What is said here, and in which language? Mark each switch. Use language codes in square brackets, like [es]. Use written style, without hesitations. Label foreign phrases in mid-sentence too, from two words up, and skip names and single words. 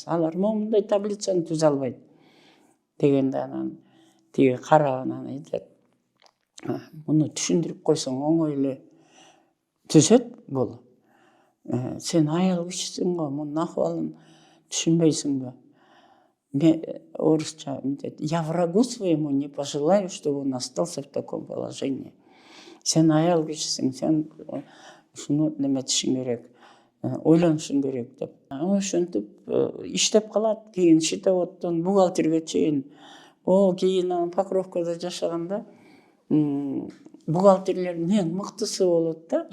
[ky] Алар момундай таблицаны түзө албайт дегенде, анан тиги карап анан айтат, муну түшүндүрүп койсоң оңой эле түзөт бул. Сен айыл кишисиң го, мунун акыбалын түшүнбөйсүңбү? Мен орусча мынтет: [ru] я врагу своему не пожелаю, чтобы он остался в таком положении. [ky] Сен айыл кишисиң, сен ушуну неметишиң керек, ойлонушуң керек деп. Ошентип иштеп калат. Кийин счетоводдон бухгалтерге чейин. Кийин анан Покровкада жашаганда бухгалтерлердин эң мыктысы болот да.